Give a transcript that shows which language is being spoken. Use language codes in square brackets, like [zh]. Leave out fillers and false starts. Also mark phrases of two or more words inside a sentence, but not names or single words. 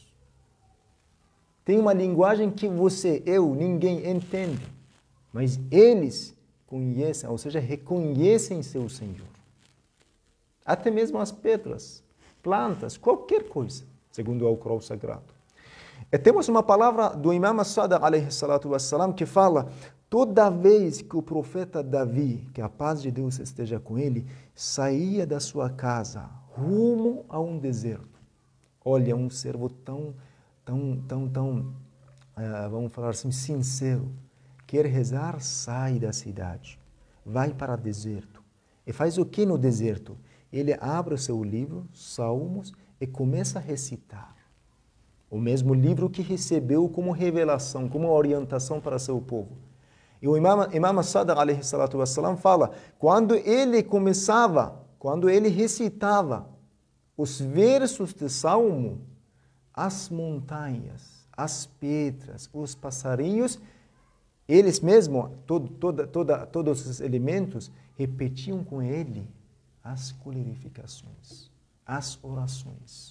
[pt] Tem uma linguagem que você, eu, ninguém entende, mas eles conhecem, ou seja, reconhecem seu Senhor. Até mesmo as pedras, plantas, qualquer coisa, segundo o Alcorão Sagrado. E temos uma palavra do Imam As-Sadiq, [ar] عليه الصلاة والسلام, [pt] que fala, toda vez que o profeta Davi, que a paz de Deus esteja com ele, saía da sua casa rumo a um deserto. Olha, um servo tão, vamos falar assim, sincero. Quer rezar, sai da cidade. Vai para o deserto. E faz o que no deserto? Ele abre o seu livro, Salmos, e começa a recitar. O mesmo livro que recebeu como revelação, como orientação para seu povo. E o Imam As-Sadiq, [ar] عليه الصلاة والسلام, [pt] fala, quando ele começava, quando ele recitava os versos de Salmo, as montanhas, as pedras, os passarinhos, eles mesmos, todos os elementos, repetiam com ele as glorificações, as orações.